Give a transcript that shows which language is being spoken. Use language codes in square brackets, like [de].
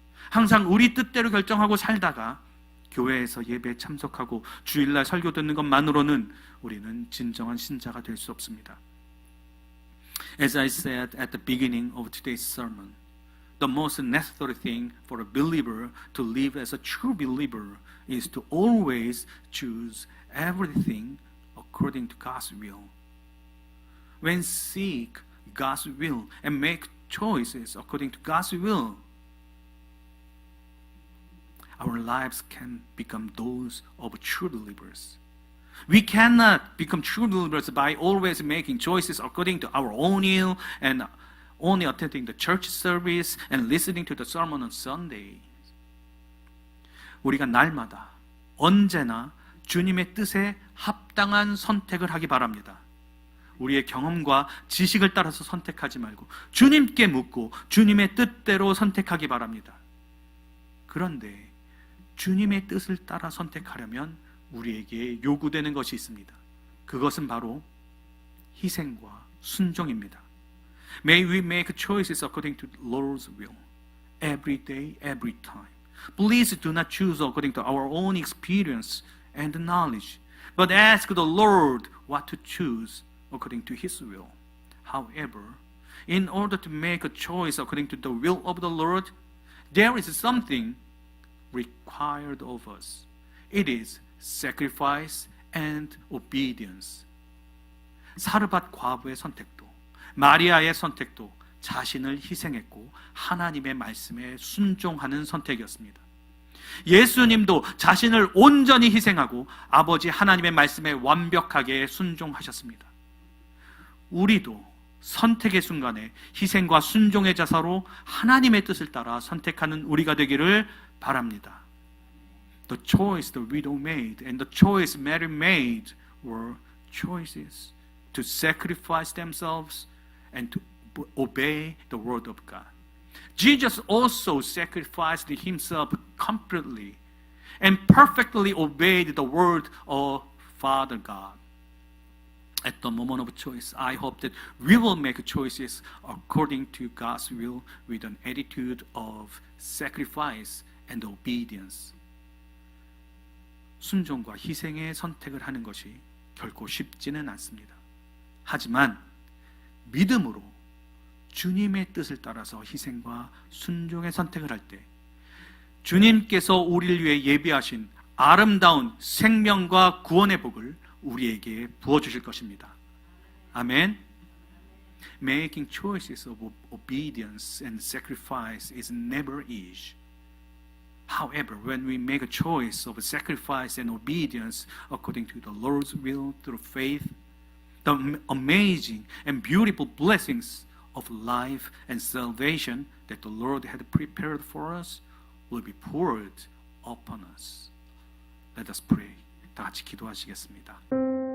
[ko] 항상 우리 뜻대로 결정하고 살다가 교회에서 예배에 참석하고 주일날 설교 듣는 것만으로는 우리는 진정한 신자가 될 수 없습니다. [en] As I said at the beginning of today's sermon, the most necessary thing for a believer to live as a true believer is to always choose everything according to God's will. When seek God's will and make choices according to God's will, our lives can become those of true believers. We cannot become true believers by always making choices according to our own will and only attending the church service and listening to the sermon on Sunday. [ko] 우리가 날마다 언제나 주님의 뜻에 합당한 선택을 하기 바랍니다. 우리의 경험과 지식을 따라서 선택하지 말고 주님께 묻고 주님의 뜻대로 선택하기 바랍니다. 그런데 주님의 뜻을 따라 선택하려면 우리에게 요구되는 것이 있습니다. 그것은 바로 희생과 순종입니다. [en] May we make choices according to the Lord's will, every day, every time. Please do not choose according to our own experience and knowledge, but ask the Lord what to choose according to His will. However, in order to make a choice according to the will of the Lord, there is something required of us. It is sacrifice and obedience. [ko] 사르밧 과부의 선택도 마리아의 선택도 자신을 희생했고 하나님의 말씀에 순종하는 선택이었습니다. 예수님도 자신을 온전히 희생하고 아버지 하나님의 말씀에 완벽하게 순종하셨습니다. 우리도 선택의 순간에 희생과 순종의 자세로 하나님의 뜻을 따라 선택하는 우리가 되기를 바랍니다. [en] The choice the widow made and the choice Mary made were choices to sacrifice themselves and to obey the word of God. Jesus also sacrificed himself completely and perfectly obeyed the word of Father God. At the moment of choice, I hope that we will make choices according to God's will with an attitude of sacrifice and obedience. [ko] 순종과 희생의 선택을 하는 것이 결코 쉽지는 않습니다. 하지만 믿음으로 주님의 뜻을 따라서 희생과 순종의 선택을 할 때 주님께서 우리를 위해 예비하신 아름다운 생명과 구원의 복을 우리에게 부어주실 것입니다. 아멘. [en] Making choices of obedience and sacrifice is never easy. However, when we make a choice of sacrifice and obedience according to the Lord's will through faith, the amazing and beautiful blessings of life and salvation that the Lord had prepared for us will be poured upon us. Let us pray. [ko] 다 같이 기도하시겠습니다.